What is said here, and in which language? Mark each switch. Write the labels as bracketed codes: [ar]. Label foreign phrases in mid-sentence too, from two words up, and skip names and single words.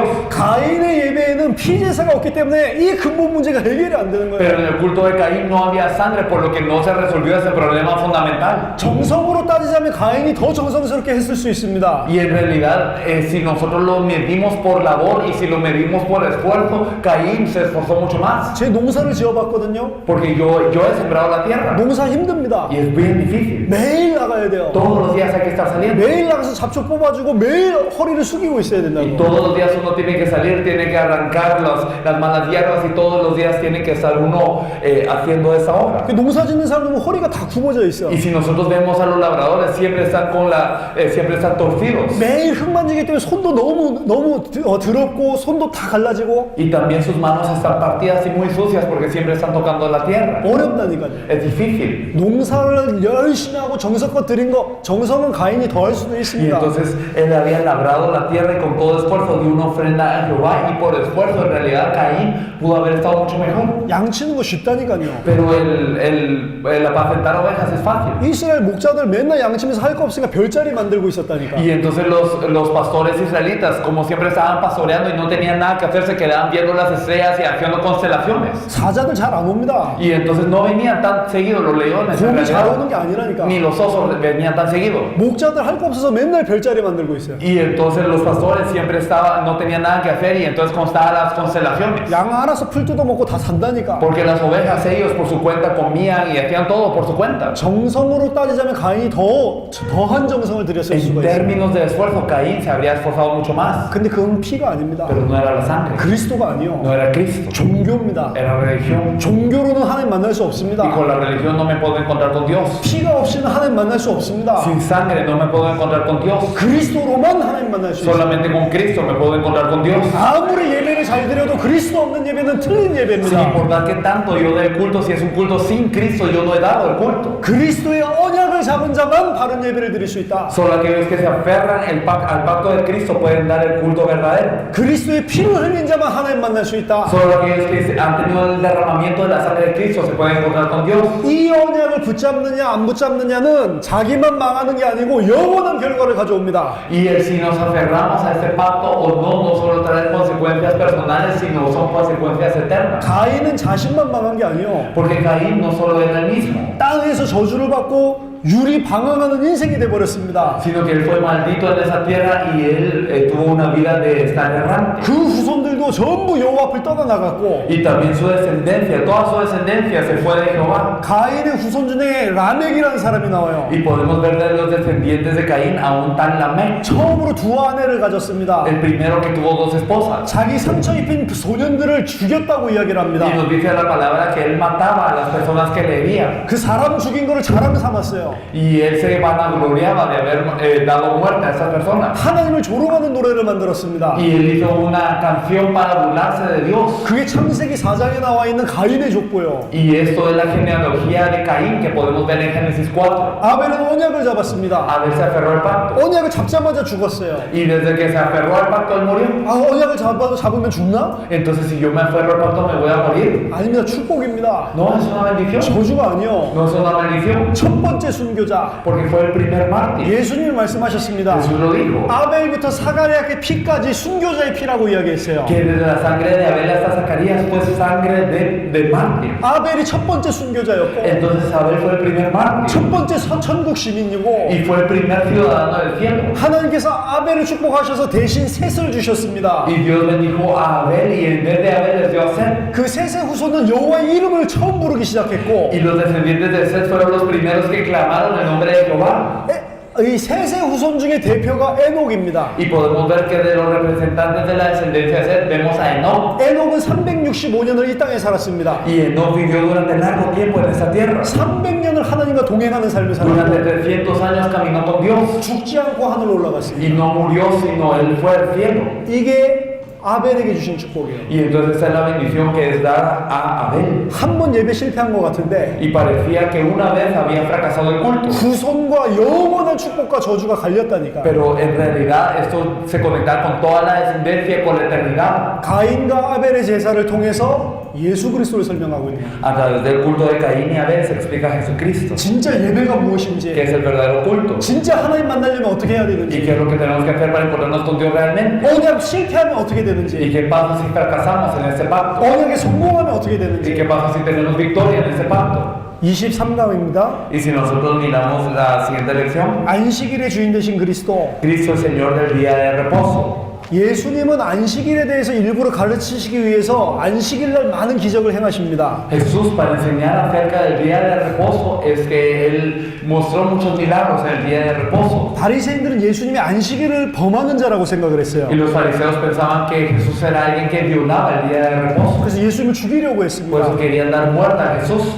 [ko] 가인의 예배에는 피제사가 없기 때문에 이 근본 문제가 해결이 안 되는 [es] Pero [ko] 거예요. [es] en el culto de Caín no había sangre, por lo que no se resolvió ese problema fundamental. [ko] 정성으로 따지자면 가인이 더 정성스럽게 했을 수 있습니다. [es] Y en realidad, si nosotros lo medimos por labor y si lo medimos por esfuerzo, Caín se esforzó mucho más. [ko] 제 농사를 지어봤거든요. [es] Porque yo he sembrado la tierra [ko] 농사 힘듭니다. [es] y es bien difícil. [ko] 매일 나가야 돼요. [es] Todos los días hay que estar saliendo. [ko] 매일 나가서 잡초 뽑아주고 매일 허리를 숙이고 있어야 [es] Y [ko] 된다고. [es] todos los días uno tiene que salir, tiene que arrancar las malas hierbas y todos los días tiene que estar uno haciendo esa obra. [ko] 그 농사 짓는 사람은 허리가 다 굽어져 있어. [es] Y si nosotros vemos a los labradores, siempre están siempre están torcidos. [ko] 매일 흙 만지기 때문에 손도 너무 더럽고 손도 다 갈라지고 [es] Y también sus manos están partidas y muy sucias porque siempre están tocando la tierra. [ko] 어렵다니까요. [es] Es difícil. [ko] 농사를 열심히 하고 정성껏 들인 거 정성은 가인이 더 할 수도 [es] Y [ko] 있습니다. [es] entonces él había labrado la tierra y con todo esfuerzo dio una ofrenda a Jehová y por esfuerzo en realidad Caín pudo haber estado mucho mejor. [ko] 양치는 거 쉽다니까요. [es] Pero el apacentar ovejas es fácil. [ko] 이스라엘 목자들 맨날 양치면서 할 거 없으니까 별자리 만들고 있었다니까. [es] Y entonces los pastores israelitas, como siempre estaban pastoreando y no tenían nada que hacer, se quedaban viendo las estrellas y haciendo constelaciones. leones. [ko] 사자들 잘 안 옵니다. [es] Y entonces no venían tan seguidos los leones, en [ko] 곰이 잘 [es] realidad. [ko] 오는 게 아니라니까. [es] Ni los osos venían tan seguidos. [ko] 목자들 할 거 없어서 맨날 별자리 만들고 있어요. [es] Y entonces los pastores siempre estaban, no tenían nada que hacer y entonces constaban las constelaciones. [ko] 양 알아서 풀 뜯어 먹고 다 산다니까. [es] Porque las ovejas ellos por su cuenta comían y hacían todo por su cuenta. [ko] 정성으로 따지자면 가인이 더한 정성을 들였을 [es] En [ko] 수가 있어요. [es] términos de esfuerzo, Caín se habría esforzado mucho más. [ko] 근데 그건 피가 아닙니다. [es] Pero no era la sangre, [ko] 그리스도가 아니요. [es] no era Cristo, [ko] 종교입니다. [es] era religión. [ko] 종교로는 하나님 만날 수 없습니다. [es] Y con la religión no me puedo encontrar con Dios. [ko] 피가 없이는 하나님 만날 수 없습니다. [es] Sin sangre no me puedo encontrar con Dios. [ko] 그리스도로만 하나님 만날 수 있어요. [es] Solamente con Cristo me puedo encontrar con Dios. [ko] 아무리 예배를 잘 드려도 그리스도 없는 예배는 틀린 [es] Sin [ko] 예배입니다. [es] importar que tanto yo dé el culto, si es un culto sin Cristo, yo no he dado el culto. [ko] 그리스도의 언약을 잡은 자만 바른 예배를 드릴 수 있다. [es] Solo aquellos que se aferran al pacto de Cristo pueden dar el culto verdadero. [ko] 그리스도의 피를 흘린 자만 하나님 만날 수 있다. [es] Solo aquellos que han tenido el derramamiento de la sangre de Cristo se pueden encontrar con Dios. [ko] 이 언약을 붙잡느냐 안 붙잡느냐는 자기만 망하는 게 아니고 영원한 결과를 가져옵니다. [es] Y si nos aferramos a este pacto o no, no solo trae consecuencias personales, sino son consecuencias eternas. [ko] 가인은 자신만 망한 게 아니요. [es] Porque Caín no solo era el mismo, [ko] 땅에서 저주를 받고 율이 방황하는 인생이 돼 버렸습니다. [es] sino que él fue maldito en esa tierra y él tuvo una vida de estar errante. [ko] 그 후손들도 전부 여호와 앞을 떠나나갔고 [es] Y también su descendencia, toda su descendencia se fue de Jehová. [ko] 가인의 후손 중에 라멕이라는 사람이 나와요. [es] Y podemos ver de los descendientes de Caín a un tal Lamec, [ko] 처음으로 두 아내를 가졌습니다. [es] el primero que tuvo dos esposas. [ko] 자기 상처 입힌 소년들을 죽였다고 이야기를 합니다. [es] Y nos dice la palabra que él mataba a las personas que le herían. [ko] 그 사람 죽인 거를 자랑 삼았어요. [es] Y él se vanagloriaba de haber dado muerte a esas personas. [ko] 하나님을 조롱하는 노래를 만들었습니다. [es] Y él hizo una canción para burlarse de Dios. [ko] 그게 창세기 4장에 나와 있는 가인의 족보요. [es] Y esto es la genealogía de Caín que podemos ver en Génesis 4. [ko] 아벨은 언약을 잡았습니다. [es] Abel se aferró al pacto. [ko] 언약을 잡자마자 죽었어요. [es] Y desde que se aferró al pacto, él murió. [ko] 아, 언약을 잡으면 죽나? [es] Entonces, si yo me aferro al pacto, me voy a morir. [ko] 아닙니다. 축복입니다. [es] No es una bendición. [ko] 저주가 아니요. [es] No es una maldición. [ko] 첫 번째 순교자. [es] Porque fue el primer mártir. [ko] 예수님이 말씀하셨습니다. [es] Jesús lo dijo. [ko] 아벨부터 사가랴의 피까지 순교자의 피라고 이야기했어요. [es] Que desde la sangre de Abel hasta Zacarías fue sangre de mártir. [ko] 아벨이 첫 번째 순교자였고 [es] Entonces Abel fue el primer mártir. [ko] 첫 번째 천국 시민이고 [es] Y fue el primer ciudadano del cielo. [ko] 하나님께서 아벨을 축복하셔서 대신 셋을 주셨습니다. [es] Y Dios bendijo a Abel y en vez de Abel les dio a Set. [ko] 그 셋의 후손은 여호와의 이름을 처음 부르기 시작했고 [es] Y los descendientes de Set fueron los primeros que clamaron el nombre de Jehová. [ko] 이 셋의 후손 중에 대표가 에녹입니다. [es] Y podemos ver que de los representantes de la descendencia de Set vemos a Enoch. [ko] 에녹은 365년을 이 땅에 살았습니다. [es] Y Enoch vivió durante largo tiempo en esta tierra. [ko] 300년을 하나님과 동행하는 삶을 [es] Durante [ko] 살았고 [es] 300 años caminó con Dios. [ko] 죽지 않고 하늘로 올라갔습니다. [es] Y no murió, sino él fue al cielo. [ko] 이게 아벨에게 주신 축복이에요. [es] Y entonces esa es la bendición que es dar a Abel. [ko] 한 번 예배 실패한 것 같은데 [es] Y parecía que una vez había fracasado el culto. [ko] 후손과 영원한 축복과 저주가 갈렸다니까. [es] Pero en realidad esto se conecta con toda la descendencia y con la eternidad. [ko] 가인과 아벨의 제사를 통해서 예수 그리스도를 설명하고 있는 거예요. [es] A través del culto de Caín y Abel se explica Jesucristo. [ko] 진짜 예배가 [es] Que [ko] 무엇인지, [es] es el verdadero culto. [ko] 진짜 하나님 만나려면 어떻게 해야 [es] Y [ko] 되는지, [es] qué es lo que tenemos que hacer para encontrarnos con Dios realmente. [ko] 언약 실패하면 어떻게 [es] Y [ko] 되는지, [es] qué pasa si fracasamos en este pacto. [ko] 언약에 성공하면 어떻게 [es] Y [ko] 되는지. [es] qué pasa si tenemos victoria en este pacto. [ko] 23강입니다. [es] Y si nosotros miramos la siguiente lección, [ko] 안식일의 주인 되신 그리스도. [es] Cristo es Señor del día de reposo. [ko] 예수님은 안식일에 대해서 일부러 가르치시기 위해서 안식일날 많은 기적을 행하십니다. [es] Jesús, para enseñar acerca del día de reposo, es que Él mostró muchos milagros en el día de reposo. [ko] 바리새인들은 예수님이 안식일을 범하는 자라고 생각을 했어요. [es] Y los fariseos pensaban que Jesús era alguien que violaba el día de reposo. [ko] 그래서 예수님을 죽이려고 [es] Por [ko] 했습니다. [es] eso querían dar muerte a Jesús.